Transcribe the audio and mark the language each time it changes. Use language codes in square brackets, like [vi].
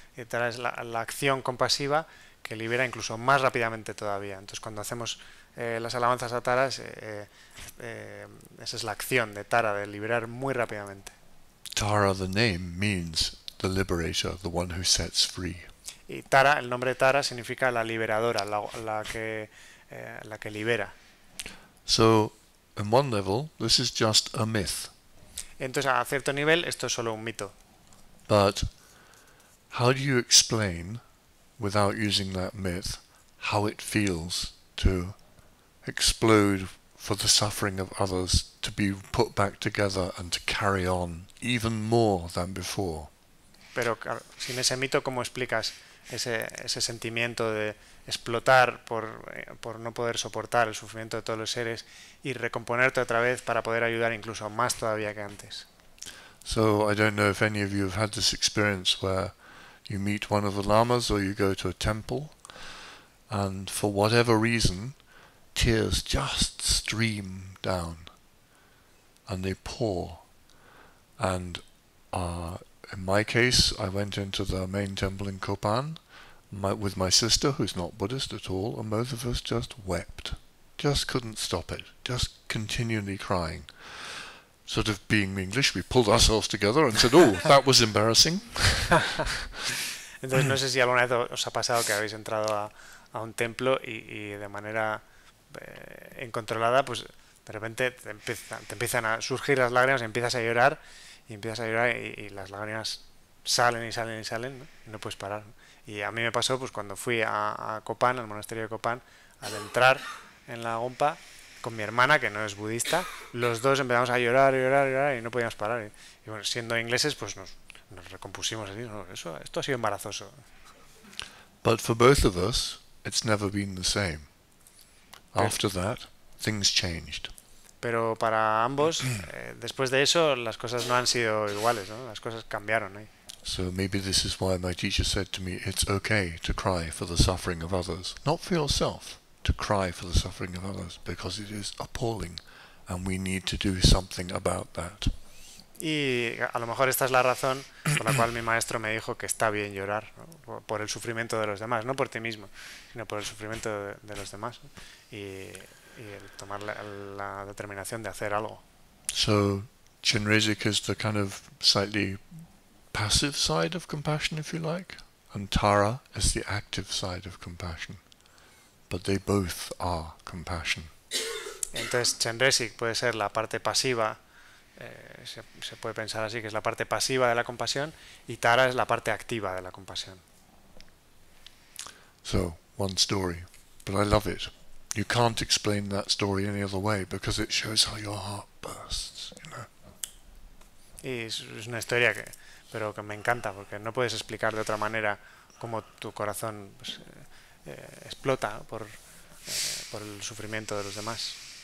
[es] Y Tara es la acción compasiva que libera incluso más rápidamente todavía. Entonces cuando hacemos las alabanzas a Tara, esa es la acción de Tara, de liberar muy rápidamente. [en] Tara, the name, means the liberator, the one who sets free. [es] Y Tara, el nombre Tara significa la liberadora, la que libera. [en] So, on one level, this is just a myth. [es] Entonces, a cierto nivel, esto es solo un mito. [en] But how do you explain, without using that myth, how it feels to explode for the suffering of others, to be put back together and to carry on even more than before? [es] Pero claro, sin ese mito, ¿cómo explicas ese sentimiento de explotar por no poder soportar el sufrimiento de todos los seres y recomponerte otra vez para poder ayudar incluso más todavía que antes? [en] So I don't know if any of you have had this experience where you meet one of the lamas or you go to a temple, and for whatever reason tears just stream down and they pour, and in my case, I went into the main temple in Kopan with my sister, who's not Buddhist at all, and both of us just wept. Just couldn't stop it. Just continually crying. Sort of being English, we pulled ourselves together and said, oh, that was embarrassing. [es] Entonces no sé si alguna vez os ha pasado que habéis entrado a un templo y de manera incontrolada, pues de repente te empiezan a surgir las lágrimas, y empiezas a llorar, y las lágrimas salen y salen y salen, ¿no? Y no puedes parar, ¿no? Y a mí me pasó pues cuando fui a Kopan, al monasterio de Kopan, al entrar en la Gompa con mi hermana, que no es budista, los dos empezamos a llorar y no podíamos parar. Y bueno, siendo ingleses, pues nos recompusimos así, ¿no? Esto ha sido embarazoso. [en] But for both of us, it's never been the same. After that, things changed. [es] Pero para ambos, después de eso, las cosas no han sido iguales, ¿no? Las cosas cambiaron ahí. [en] So maybe this is why my teacher said to me, it's okay to cry for the suffering of others. Not for yourself, to cry for the suffering of others, because it is appalling, and we need to do something about that. [es] Y a lo mejor esta es la razón por la cual mi maestro me dijo que está bien llorar, ¿no? Por el sufrimiento de los demás, no por ti mismo, sino por el sufrimiento de los demás, ¿no? Y el tomar la determinación de hacer algo. [en] So Chenrezig is the kind of slightly passive side of compassion, if you like. and Tara is the active side of compassion. But they both are compassion. [es] Entonces Chenrezig puede ser la parte pasiva, se puede pensar así, que es la parte pasiva de la compasión, y Tara es la parte activa de la compasión. [en] So, one story, but I love it. You can't explain that story any other way because it shows how your heart bursts, you know. [es] Y es una historia pero que me encanta, porque no puedes explicar de otra manera cómo tu corazón pues, explota por el sufrimiento de los demás.